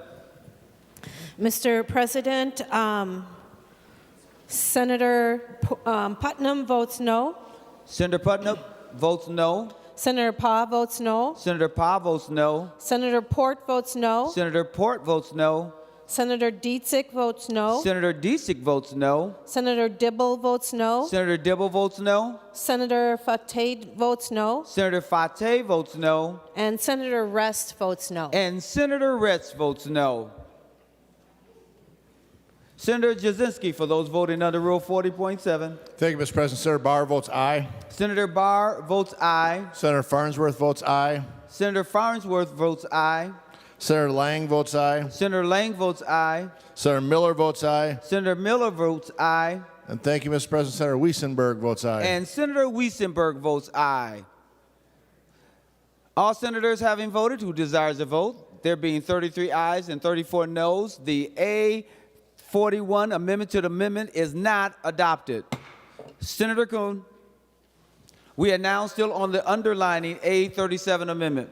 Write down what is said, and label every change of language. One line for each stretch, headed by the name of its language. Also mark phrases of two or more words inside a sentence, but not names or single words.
English: Mr. President, Senator Putnam votes no. Senator Putnam votes no. Senator Pah votes no. Senator Pah votes no. Senator Port votes no. Senator Port votes no. Senator Dietzig votes no. Senator Dietzig votes no. Senator Dibble votes no. Senator Dibble votes no. Senator Fateh votes no. Senator Fateh votes no. And Senator Rest votes no. And Senator Rest votes no. Senator Jasinski for those voting under Rule 40.7. Thank you, Mr. President. Senator Barr votes aye. Senator Barr votes aye. Senator Farnsworth votes aye. Senator Farnsworth votes aye. Senator Lang votes aye. Senator Lang votes aye. Senator Miller votes aye. Senator Miller votes aye. And thank you, Mr. President. Senator Weissenberg votes aye. And Senator Weissenberg votes aye. All senators having voted who desires to vote, there being 33 ayes and 34 noes, the A41 amendment to the amendment is not adopted. Senator Kuhn, we are now still on the underlining A37 amendment.